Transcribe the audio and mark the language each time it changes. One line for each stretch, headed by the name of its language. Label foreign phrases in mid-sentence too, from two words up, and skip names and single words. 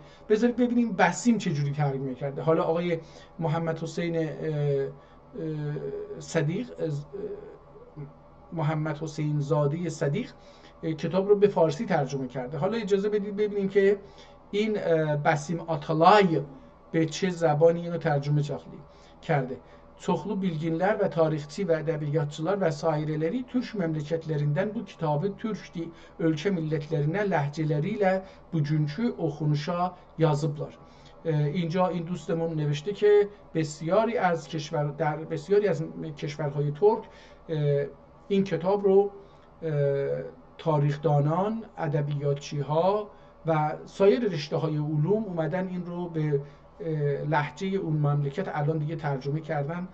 Persian: بذارید ببینیم بسیم چجوری ترجمه کرده. حالا آقای محمد حسین صدیق، محمد حسین زاده صدیق کتاب رو به فارسی ترجمه کرده. حالا اجازه بدید ببینیم که این بسیم آتالای به چه زبانی اینو ترجمه کرده.
Azerbaijani: Çoxlu bilginlər və tarixçi və ədəbiyyatçılar və sairələri Türk məmləkətlərindən bu kitabı Türk ölkə millətlərinə ləhcələri ilə bugünkü oxunuşa yazıblar.
Persian: اینجا این دوستمون نوشته که بسیاری از کشورهای ترک این کتاب رو تاریخدانان، ادبیاتچی‌ها و سایر رشته‌های علوم اومدن این رو به لهجه اون مملکت الان دیگه ترجمه کردن.